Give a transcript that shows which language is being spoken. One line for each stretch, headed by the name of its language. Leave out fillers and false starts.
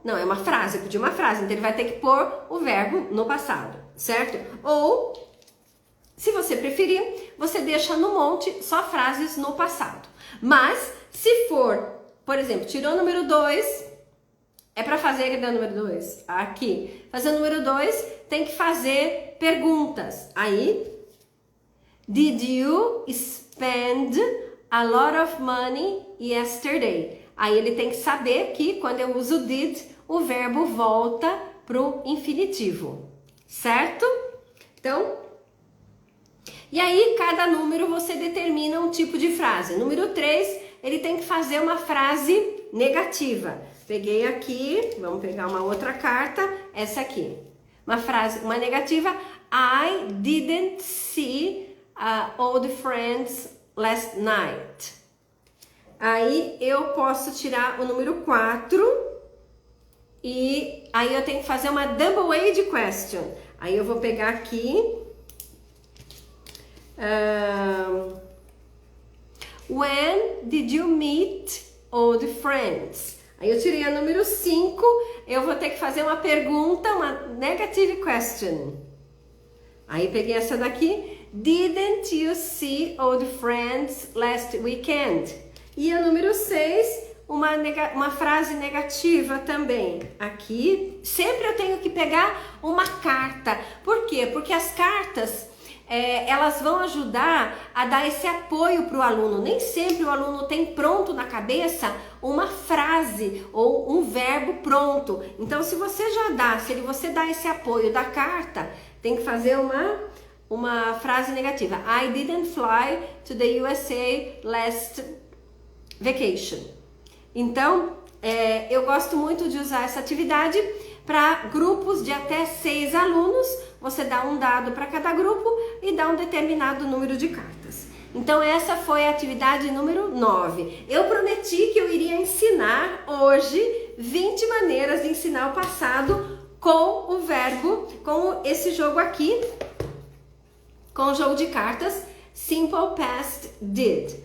Portuguese: Não, é uma frase, eu pedi uma frase, então ele vai ter que pôr o verbo no passado, certo? Ou Se você preferir, você deixa no monte só frases no passado. Mas, se for, por exemplo, tirou o número 2, é para fazer aqui o número 2. Aqui, fazer o número 2, tem que fazer perguntas.
English: Aí, did you spend a lot of money yesterday?
Portuguese: Aí ele tem que saber que quando eu uso did, o verbo volta pro infinitivo, certo? Então, e aí cada número você determina um tipo de frase. Número 3, ele tem que fazer uma frase negativa. Peguei aqui, vamos pegar uma outra carta, essa aqui. Uma negativa,
English: I didn't see old friends last night.
Portuguese: Aí eu posso tirar o número 4 e aí eu tenho que fazer uma double-age question. Aí eu vou pegar aqui.
English: When did you meet old friends?
Portuguese: Aí eu tirei a número 5, eu vou ter que fazer uma pergunta, uma negative question. Aí peguei essa daqui.
English: Didn't you see old friends last weekend?
Portuguese: E a número 6, uma frase negativa também. Aqui, sempre eu tenho que pegar uma carta. Por quê? Porque as cartas, elas vão ajudar a dar esse apoio para o aluno. Nem sempre o aluno tem pronto na cabeça uma frase ou um verbo pronto. Então, se você você dá esse apoio da carta, tem que fazer uma frase negativa.
English: I didn't fly to the USA last vacation.
Portuguese: Então, eu gosto muito de usar essa atividade para grupos de até 6 alunos. Você dá um dado para cada grupo e dá um determinado número de cartas. Então, essa foi a atividade número 9. Eu prometi que eu iria ensinar hoje 20 maneiras de ensinar o passado com o verbo, com esse jogo aqui, com o jogo de cartas Simple Past Did.